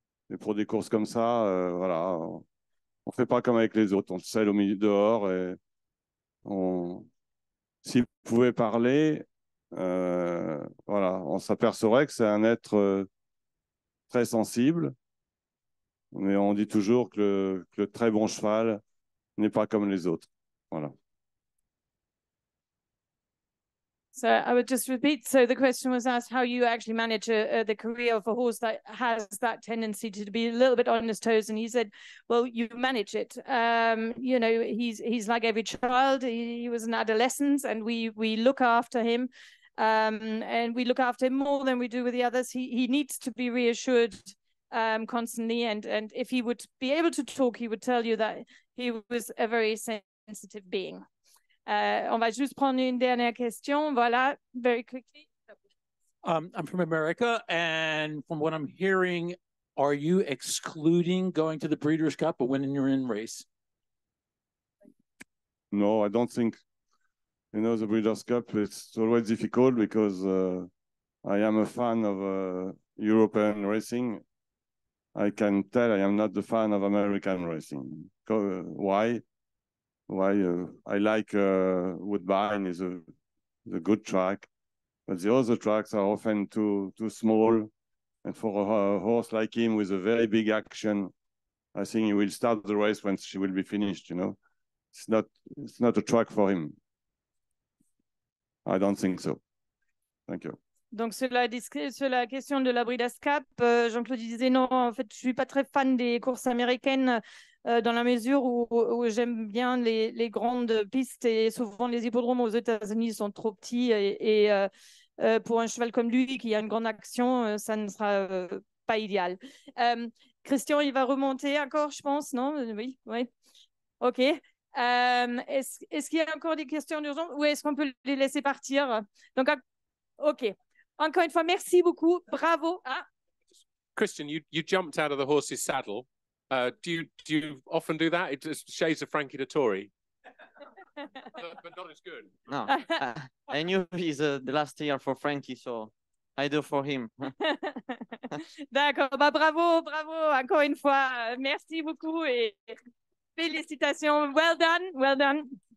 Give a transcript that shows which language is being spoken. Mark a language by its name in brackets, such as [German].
[French] Et pour des courses comme ça, voilà, on ne fait pas comme avec les autres. On le selle au milieu dehors et s'il pouvait parler, voilà, on s'apercevrait que c'est un être très sensible. Mais on dit toujours que le très bon cheval n'est pas comme les autres. Voilà. [English] So I would just repeat. So the question was asked how you actually manage the career of a horse that has that tendency to be a little bit on his toes. And he said, well, you manage it. You know, he's like every child. He was an adolescent and we look after him. And we look after him more than we do with the others. He needs to be reassured constantly. And if he would be able to talk, he would tell you that he was a very sensitive being. [French] On va juste prendre une dernière question. Voilà, [English] very quickly. I'm from America, and from what I'm hearing, are you excluding going to the Breeders' Cup when you're in race? No, I don't think. You know, the Breeders' Cup, it's always difficult because I am a fan of European racing, I can tell I am not the fan of American racing. Why? I like Woodbine is a good track, but the other tracks are often too small. And for a horse like him with a very big action, I think he will start the race when she will be finished. You know, it's not a track for him. I don't think so. Thank you. [French] Donc, sur la question de la Breeders' Cup, Jean-Claude disait non, en fait, je ne suis pas très fan des courses américaines dans la mesure où j'aime bien les grandes pistes et souvent les hippodromes aux États-Unis sont trop petits et pour un cheval comme lui qui a une grande action, ça ne sera pas idéal. Christian, il va remonter encore, je pense, non? Oui. OK. Est-ce qu'il y a encore des questions d'urgence ou est-ce qu'on peut les laisser partir? Donc, OK. Encore une fois, merci beaucoup. Bravo. Ah. [English] Christian, you jumped out of the horse's saddle. Do you often do that? It just shades of Frankie Dettori. But not as good. No, I knew he's the last year for Frankie, so I do for him. [French] D'accord. Bah, bravo. Encore une fois, merci beaucoup et félicitations. [English] Well done.